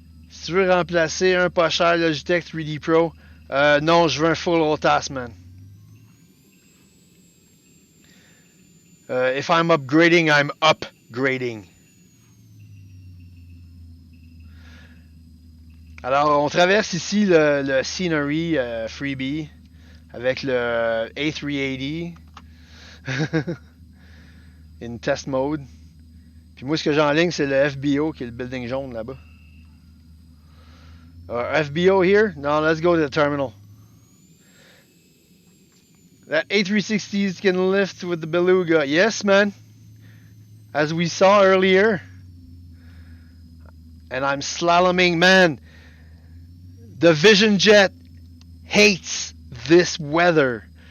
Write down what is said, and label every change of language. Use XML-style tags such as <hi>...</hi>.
<fr>Si tu veux remplacer un pas cher Logitech 3D Pro, non, je veux un full rotas, man.</fr> <en>If I'm upgrading, I'm upgrading.</en> <fr>Alors, on traverse ici le Scenery Freebie avec le A380</fr> <en>in test mode.</en> <fr>Puis moi, ce que j'ai en ligne, c'est le FBO qui est le building jaune là-bas.</fr> <en>FBO here? No, let's go to the terminal. That A360s can lift with the Beluga. Yes, man. As we saw earlier. And I'm slaloming, man. The Vision Jet hates this weather.</en>